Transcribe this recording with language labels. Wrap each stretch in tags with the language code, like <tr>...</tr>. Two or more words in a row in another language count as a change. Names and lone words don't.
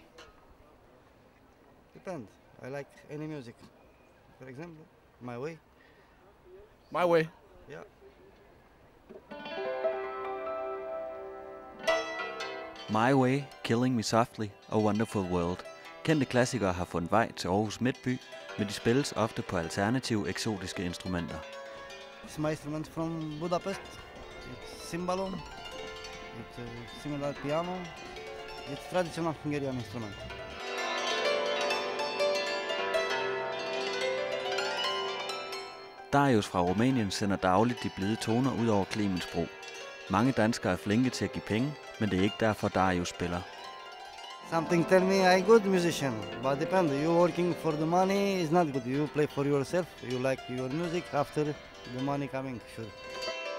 <en>Depends. I like any music. For example, My Way. My Way. Yeah.</en> <da>My Way, Killing Me Softly og Wonderful World. Kendte klassikere har fundet vej til Aarhus Midtby, men de spilles ofte på alternative, eksotiske instrumenter.</da> <en>It's my instrument from Budapest. It's cymbalum. It's similar piano. It's traditional Hungarian instrument.</en> <da>Darius fra Rumænien sender dagligt de blide toner ud over Clemensbro. Mange danskere er flinke til at give penge, men det er ikke derfor Darius spiller.</da> <en>Something tell me I'm a good musician, but depend. You working for the money is not good. You play for yourself. You like your music after the money coming, sure.</en>